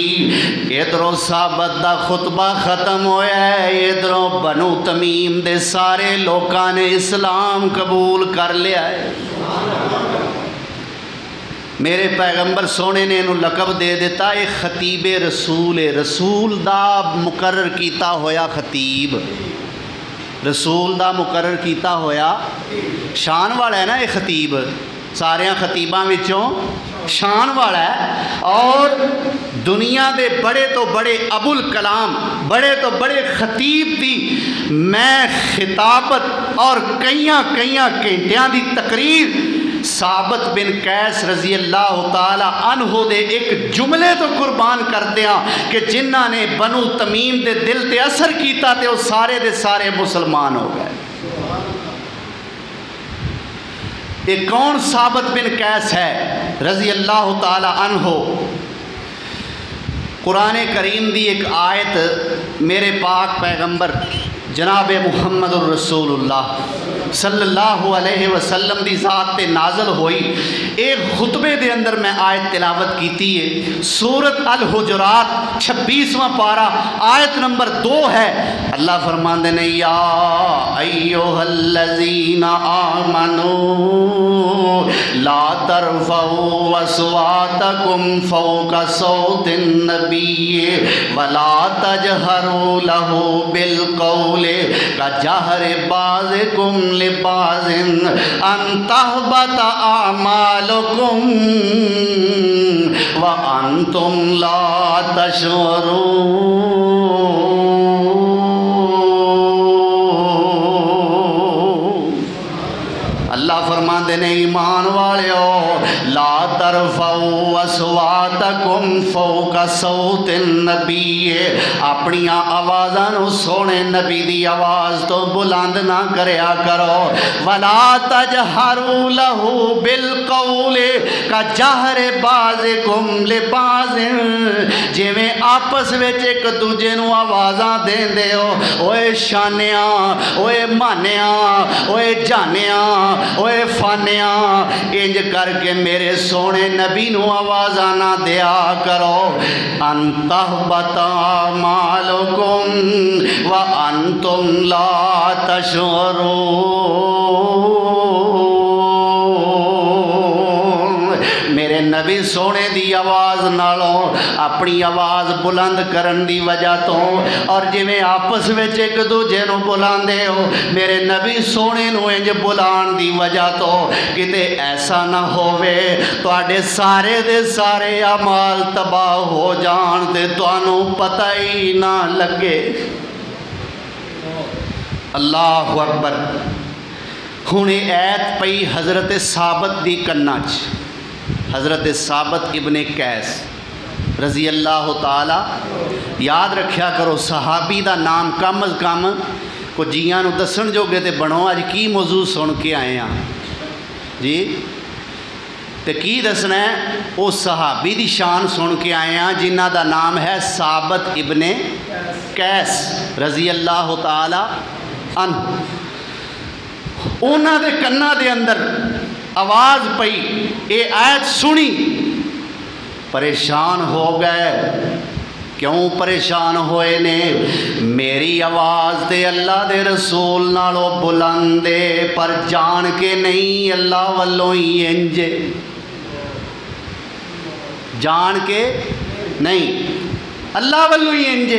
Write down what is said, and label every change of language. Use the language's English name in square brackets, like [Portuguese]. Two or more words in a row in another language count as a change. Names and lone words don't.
[Punjabi] ادھروں ثابت دا خطبہ ختم ہویا ہے، ادھروں بنو تمیم دے سارے لوکاں نے اسلام قبول کر لیا ہے۔ میرے پیغمبر سونے نے انہوں لقب دے دیتا ہے خطیب رسول، رسول دا مقرر کیتا ہویا خطیب، رسول دا مقرر کیتا ہویا شان والا ہے نا یہ خطیب، سارے خطیباں وچوں شان والا ہے۔ اور دنیا دے بڑے تو بڑے ابو الکلام، بڑے تو بڑے خطیب دی میں خطابت اور کئیاں گھنٹیاں دی تقریر ثابت بن قیس [Arabic] رضی اللہ تعالی عنہ [Punjabi] دے ایک جملے تو قربان کر دیا کہ جنہ نے بنو تمیم دے دل تے اثر کیتا تے وہ سارے دے سارے مسلمان ہو گئے۔ ایک کون ثابت بن قیس ہے [Arabic] رضی اللہ تعالی عنہ؟ [Punjabi] قرآن کریم دی ایک آیت میرے پاک پیغمبر جناب محمد الرسول اللہ [Arabic] صلی اللہ علیہ وسلم [Punjabi] دی ذات تے نازل ہوئی۔ ایک خطبے دے اندر میں آیت تلاوت کیتی ہے، سورت الحجرات 26واں پارہ آیت نمبر 2 ہے۔ اللہ فرماندے نے [Arabic] یا ایھا الذین آمنوا لا ترفعوا اصواتکم فوق صوت النبی ولا تجہروا لہ بالقول کجہر بعضکم لبعض ان تحبط اعمالکم وانتم لا تشعرون۔ [Punjabi] اللہ فرماندے نے ایمان والیو [Arabic] لا ترفعوا اصواتکم فوق صوت النبی، [Punjabi] اپنی آوازاں نو سونے نبی دی آواز تو بلند نہ کریا کرو، [Arabic] ولا تجہروا لہ بالقول کجہر بعضکم لبعض، [Punjabi] جویں آپس وچ ایک دوجے نو آوازاں دیندے ہو، اوے شانیاں، اوے مانیاں، اوے جانیاں، اوے فانیاں، انج کر کے میرے سونے نبی نو آوازاں نہ دیا کرو۔ [Arabic] ان تحبط اعمالکم وانتم لا تشعرون۔ [Punjabi] میرے نبی سونے دی آواز نالوں اپنی آواز بلند کرن دی وجہ تو اور جویں آپس وچ ایک دوجے نو بلاندے ہو، میرے نبی سونے نو انج بلان دی وجہ تو کتے ایسا نہ ہووے تواڈے سارے دے سارے اعمال تباہ ہو جان تے تانوں پتہ ہی نہ لگے۔ [Arabic] اللہ اکبر۔ [Punjabi] ہن ایت پئی حضرت ثابت دی کناں چ، حضرت ثابت ابن قیس [Arabic] رضی اللہ تعالی، [Punjabi] یاد رکھیا کرو صحابی دا نام کم از کم کو جیاں نو دسن جوگے تے بنو۔ اج کی موضوع سن کے آئے ہیں جی، تے کی دسنا ہے؟ وہ صحابی دی شان سن کے آئے ہیں جنہ دا نام ہے ثابت ابن قیس [Arabic] رضی اللہ تعالی عنہ۔ [Punjabi] انہاں دے کناں دے اندر آواز پئی، اے آیت سنی، پریشان ہو گئے۔ کیوں پریشان ہوئے نے؟ میری آواز تے اللہ دے رسول نالو بلندے پر جان کے نہیں، اللہ والوں ہی انجے، جان کے نہیں، اللہ والوں ہی انجے۔